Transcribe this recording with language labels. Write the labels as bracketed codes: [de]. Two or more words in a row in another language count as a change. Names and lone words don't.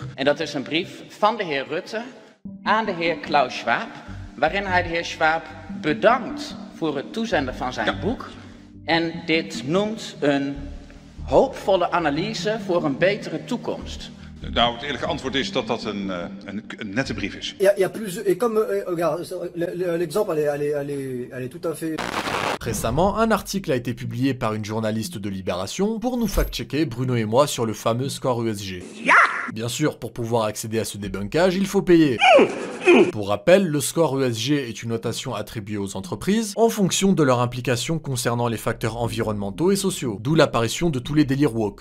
[nl] En dat is een brief van de heer Rutte aan de heer Klaus Schwab, waarin hij de heer Schwab bedankt voor het toezenden van zijn boek en dit noemt een hoopvolle analyse voor een betere toekomst. Nou, het eerlijke antwoord is dat dat een nette brief is. [fr] Il y a plus, et comme, regarde, l'exemple, elle est tout à fait... Récemment, un article a été publié par une journaliste de Libération pour nous fact-checker, Bruno et moi, sur le fameux score ESG. Bien sûr, pour pouvoir accéder à ce débunkage, il faut payer. Pour rappel, le score ESG est une notation attribuée aux entreprises en fonction de leur implication concernant les facteurs environnementaux et sociaux, d'où l'apparition de tous les délires woke.